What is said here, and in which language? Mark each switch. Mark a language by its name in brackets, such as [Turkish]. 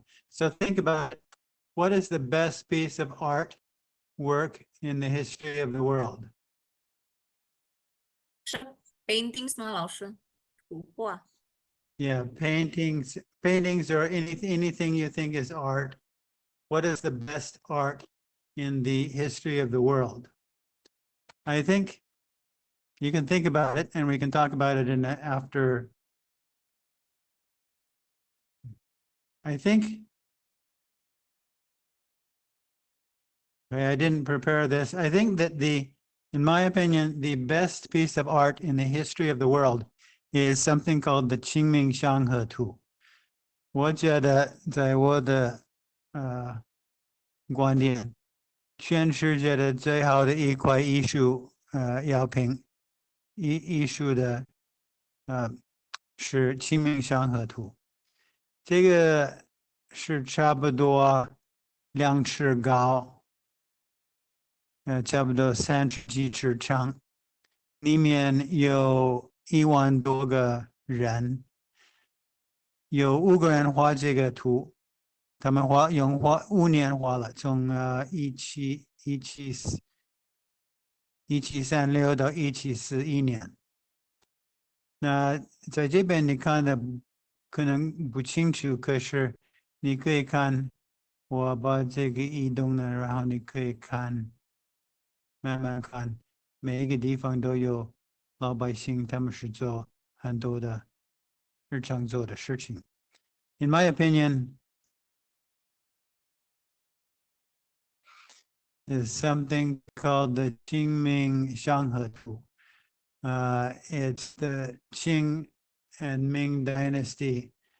[English] So think about it. What is the best piece of art work in the history of the world? [Chinese] 是 [English] paintings [Chinese] 吗，老师？图画。 [English] Yeah, paintings or anything you think is art. What is the best art in the history of the world? I think you can think about it and we can talk about it in after. I think I didn't prepare this. I think that in my opinion, the best piece of art in the history of the world is something called the Qingming Shanghe Tu. [Chinese] 我觉得在我的观点，全世界的最好的一块艺术药品，艺术的是清明上河图，这个是差不多2尺高，差不多30几尺长，里面有1万多个人，有5个人画这个图，他们用5年画了，从1736到1741年。那在这边你看的可能不清楚，可是你可以看，我把这个移动了，然后你可以看，慢慢看，每一个地方都有老百姓，他们是做很多的日常做的事情。 [English] In my opinion, is something called the Qingming Shanghe Tu. It's the Qing and Ming dynasty.